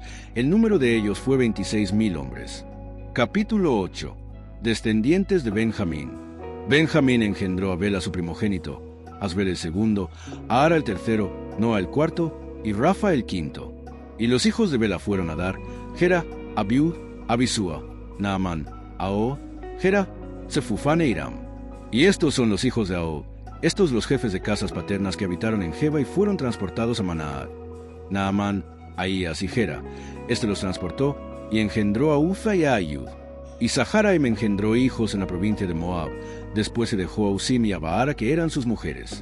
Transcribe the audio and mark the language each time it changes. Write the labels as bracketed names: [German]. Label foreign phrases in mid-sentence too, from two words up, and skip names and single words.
[Spanish] El número de ellos fue 26,000 hombres. Capítulo 8. Descendientes de Benjamín. Benjamín engendró a Bela su primogénito, Asbel el segundo, a Ara el tercero, Noa el cuarto, y Rafa el quinto. Y los hijos de Bela fueron Adar, Gera, Abiud, Abisúa, Naamán, Ahó, Gera, Sefufán e Iram. Y estos son los hijos de Ahó, estos los jefes de casas paternas que habitaron en Geba y fueron transportados a Manaat. Naamán, Ahías y Gera. Este los transportó y engendró a Uza y a Ayud. Y Saharaim engendró hijos en la provincia de Moab. Después se dejó a Usim y a Baara, que eran sus mujeres.